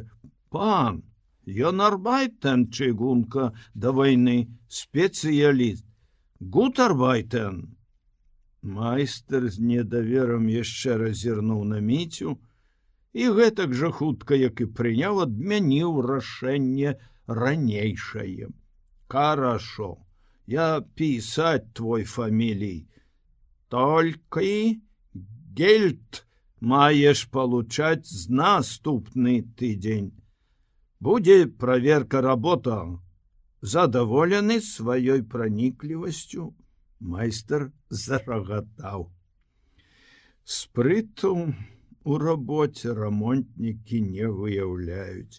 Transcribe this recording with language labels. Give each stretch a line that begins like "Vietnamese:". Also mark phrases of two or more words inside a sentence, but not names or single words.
Belarusian: «Пан, ён арбайтен чыгунка да вайны, спецыяліст. Гутарбайтен». Майстар з недаверам яшчэ раз зірнуў на Міцю і гэтак жа хутка, як і прыняў, адмяніў рашэнне ранейшае.
Russian: «Хорошо, я писать твой фамилий.
Belarusian: Только гельд маешь получать з наступны тыдзень. Будзе
Russian: проверка работа».
Belarusian: Задаволены сваёй праніклівасцю, майстар зарагатаў. Спрыту у рабоце рамонтнікі не выяўляюць.